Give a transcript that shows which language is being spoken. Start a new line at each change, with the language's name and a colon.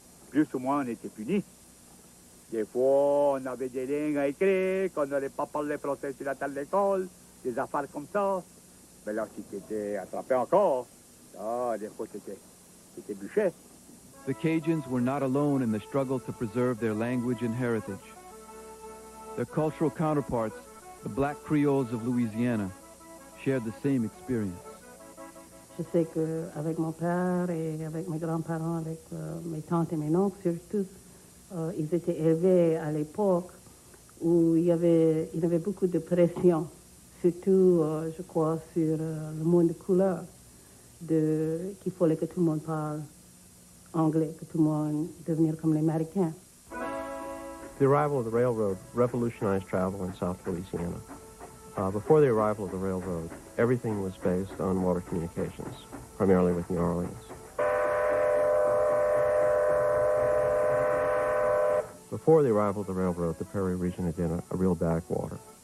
French: Plus ou moins, on était punis. Des fois, on avait des lignes à écrire, qu'on n'aurait pas parlé français sur la table d'école, des affaires comme ça. Mais là, si tu étais attrapé encore, là, des fois, tu étais bûché.
English: The Cajuns were not alone in the struggle to preserve their language and heritage. Their cultural counterparts, the black Creoles of Louisiana, shared the same experience.
French: Je sais qu'avec mon père et avec mes grands-parents, avec mes tantes et mes oncles surtout, ils étaient élevés à l'époque où il y avait beaucoup de pression, surtout, je crois, sur le monde de couleur, qu'il fallait que tout le monde parle anglais, que tout le monde devenir comme les Américains.
English: The arrival of the railroad revolutionized travel in South Louisiana. Before the arrival of the railroad, everything was based on water communications, primarily with New Orleans. Before the arrival of the railroad, the Prairie region had been a real backwater.